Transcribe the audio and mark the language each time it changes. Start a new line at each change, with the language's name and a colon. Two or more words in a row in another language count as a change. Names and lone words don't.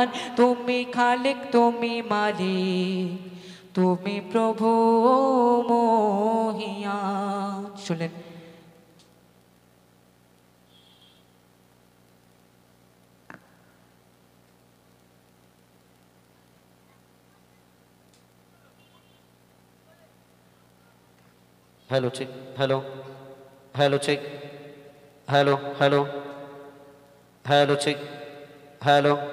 Bangla: তুমি খালিক, তুমি মালিক, তুমি প্রভু মহিয়ান। শুনলেন,
English: hello check, hello hello check, hello hello hello check, hello